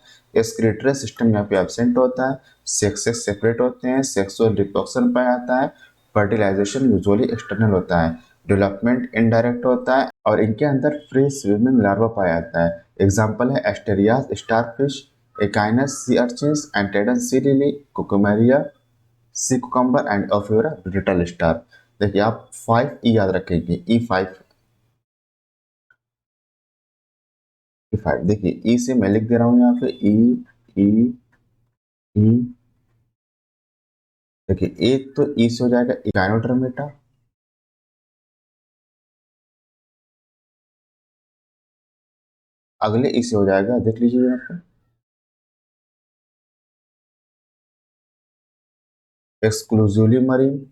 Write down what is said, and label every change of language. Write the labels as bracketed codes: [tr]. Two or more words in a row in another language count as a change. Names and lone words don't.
[en] excretory system [hi] यहाँ पे एब्सेंट होता है, [en] sex separate [hi] होते हैं, [en] sexual reproduction [hi] पाया जाता है, [en] fertilization usually external [hi] होता है, [en] development indirect [hi] होता है और इनके अंदर [en] free swimming larva [hi] पाया जाता है। एग्जाम्पल है [en] Asterias starfish, Echinus sea urchins, Antedon sea lily, Cucumeria, sea cucumber and Ophiura brittle star। [hi] देखिए आप 5 ई याद रखेंगे, E5। देखिए ई से मैं लिख दे रहा हूं यहाँ पे ई ई ई। देखिए एक तो ई से हो जाएगा इकाइनोडर्मेटा, अगले ई से हो जाएगा, देख लीजिए यहाँ पे, [en] exclusively marine.